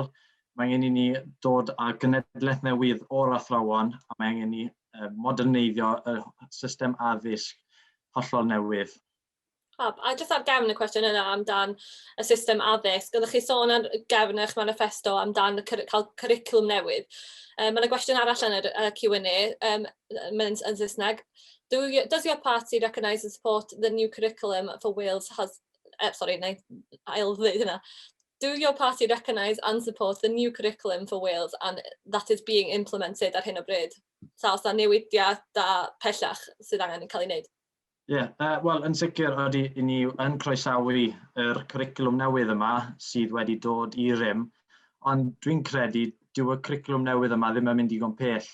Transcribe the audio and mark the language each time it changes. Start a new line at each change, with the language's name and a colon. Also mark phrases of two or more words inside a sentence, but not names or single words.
Welsh: Mae angen i ni dod â genedlaeth newydd o'r athrawon, a mae angen i moderneiddio y system addysg hollol newydd. A jyst ar gefn y cwestiwn yna amdan y system addysg, ydych chi sôn ar gefn eich maniffesto amdan cael cwricwlwm newydd. Mae'n y gwestiwn arall yn y Q&A, yn Saesneg.
English: Does your party recognise and support the new curriculum for Wales has... Do your party recognise and support the new curriculum for Wales and that is being implemented
Welsh: ar hyn o bryd? Os na newidiadau pellach sydd angen yn cael ei wneud? Wel, yn sicr ydy ni yn croesawu yr cwricwlwm newydd yma sydd wedi dod i rym, ond dwi'n credu dyw y cwricwlwm newydd yma ddim yn mynd digon pell.